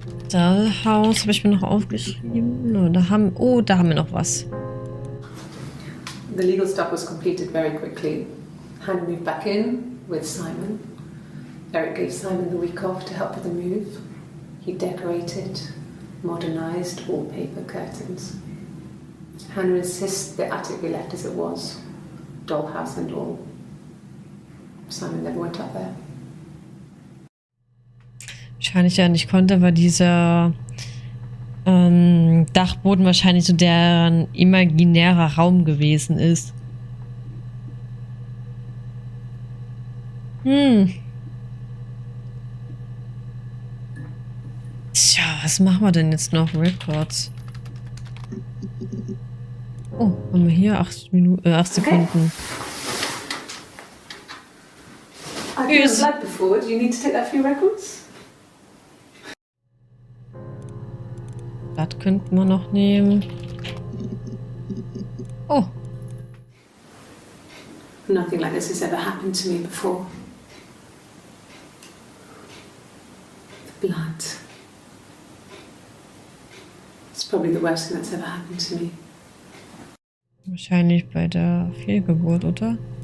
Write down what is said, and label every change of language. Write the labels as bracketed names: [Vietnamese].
[German] Dollhouse habe ich mir noch aufgeschrieben. Da haben wir noch was. [English] The legal stuff was completed very quickly. Hannah moved back in with Simon. Eric gave Simon the week off to help with the move. He decorated, modernised wallpaper curtains. Hannah insists the attic be left as it was, dollhouse and all. Simon never went up there. [German] Wahrscheinlich ja nicht konnte, weil dieser Dachboden wahrscheinlich so deren imaginärer Raum gewesen ist. Tja, was machen wir denn jetzt noch? Records. Oh, haben wir hier 8 Sekunden. [English] I've given blood before. Do you need to take that for your records? [German] Das könnten wir noch nehmen. Oh. [English] Nothing like this has ever happened to me before. The blood. It's probably the worst thing that's ever happened to me. [German] Wahrscheinlich bei der Fehlgeburt, oder?